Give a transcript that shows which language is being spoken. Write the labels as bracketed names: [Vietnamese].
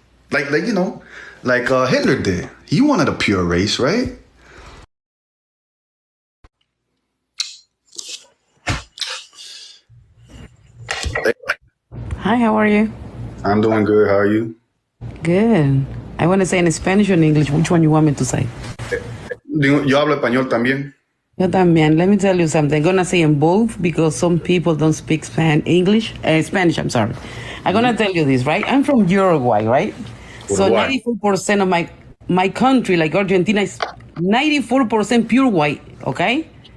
[English] Like you know, like Hitler did. He wanted a pure race, right? Hi, how are you? I'm doing good. How are you? Good. I want to say in Spanish or in English. Which one you want me to say? [Spanish] Yo hablo español también. Yo también. [English] Let me tell you something. I'm going to say in both because some people don't speak Spanish. I'm sorry. I'm going to tell you this, right? I'm from Uruguay, right? So 94% of my country, like Argentina, is 94% pure white, okay?